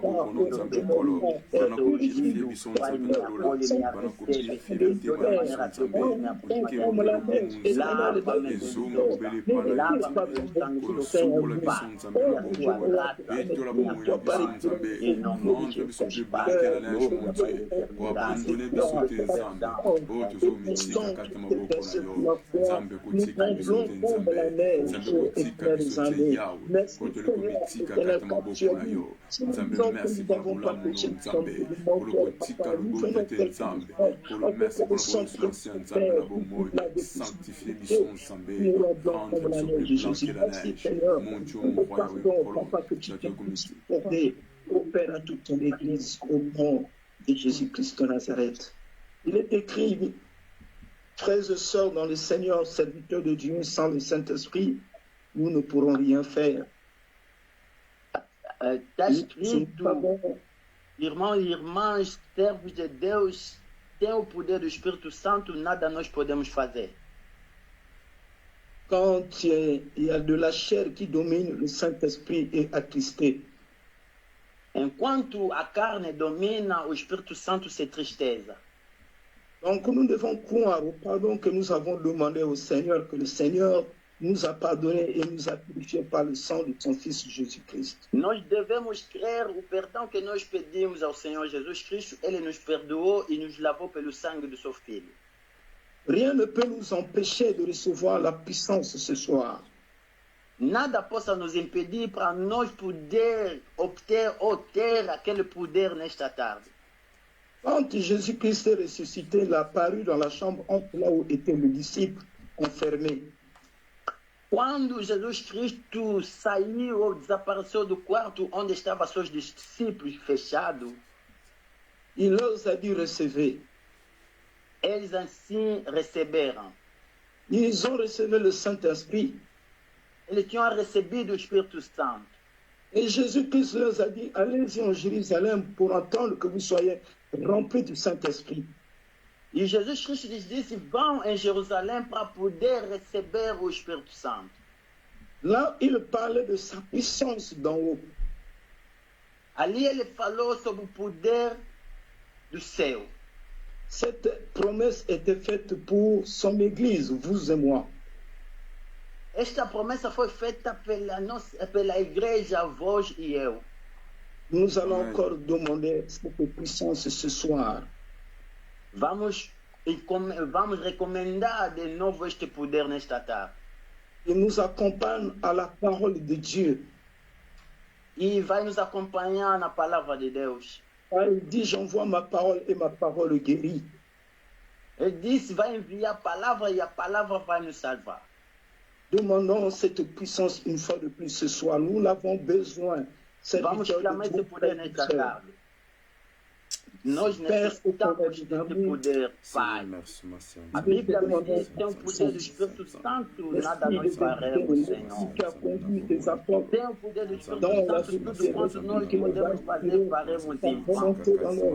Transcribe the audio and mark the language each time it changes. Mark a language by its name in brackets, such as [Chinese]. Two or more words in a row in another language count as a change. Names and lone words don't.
[Portuguese] Pai, me acolhe, me aceive, de toda maneira que eu possa me acompanhar, lava-me lava-me pelo sangue do Senhor, Pai, e a tua graça, me acolhe, em nome de Jesus, Pai, glória para eternidade, [French] opère à toute ton église au nom de Jésus-Christ de Nazareth. Il est écrit, frères et sœurs dans le Seigneur, serviteurs de Dieu, sans le Saint-Esprit, nous ne pourrons rien faire. [Portuguese] Está escrito, irmãos e irmãs, servos de Deus, tem o poder do Espírito Santo, nada nós podemos fazer. [French] Quand il y a de la chair qui domine, le Saint-Esprit est attristé. [Portuguese] Enquanto a carne domina, o Espírito Santo se tristeza. [French] Donc nous devons croire au pardon que nous avons demandé au Seigneur, que le Seigneur nous a pardonné et nous a purifiés par le sang de son Fils Jésus-Christ. [Portuguese] Nós devemos crer o perdão que nós pedimos ao Senhor Jesus Cristo, Ele nos perdoou e nos lavou pelo sangue do seu Filho. [French] Rien ne peut nous empêcher de recevoir la puissance ce soir. [Portuguese] Nada possa nos impedir para nós poder obter ou ter aquele poder nesta tarde. [French] Quand Jésus-Christ est ressuscité, il a apparu dans la chambre entre là où était le disciple enfermé. [Portuguese] Quando Jesus Cristo saiu ou desapareceu do quarto onde estavam seus discípulos fechados, [French] il leur a dit recevez. [Portuguese] Eles assim receberam. [French] Ils ont reçu le Saint-Esprit. [Portuguese] Eles tinham recebido o Espírito Santo. [French] Et Jésus-Christ leur a dit, allez-y en Jérusalem pour entendre que vous soyez remplis du Saint-Esprit. [Portuguese] E Jesus Cristo lhes disse, vão em Jerusalém para poder receber o Espírito Santo. [French] Là, il parlait de sa puissance d'en haut. [Portuguese] Ali ele falou sobre o poder do céu. [French] Cette promesse était faite pour son Église, vous et moi. [Portuguese] Esta promessa foi feita pela igreja, vós e eu. [French] Nous allons encore demander cette puissance ce soir. [Portuguese] Vamos recomendar de novo este poder nesta tarde. [French] Il nous accompagne à la parole de Dieu. [Portuguese] E vai nos acompanhar na palavra de Deus. [French] Il dit, j'envoie ma parole et ma parole guérit. [Portuguese] Ele disse, vai enviar a palavra e a palavra vai nos salvar. [French] Demandons cette puissance une fois de plus ce soir. Nous l'avons besoin. [Portuguese] Vamos clamar esse poder nesta tarde. Nós necessitamos desse poder, Pai. A Bíblia nos diz que tem o poder do Espírito Santo, nada nós faremos, Senhor. Tem o poder do Espírito Santo, tudo quanto nós podemos fazer, faremos em vão.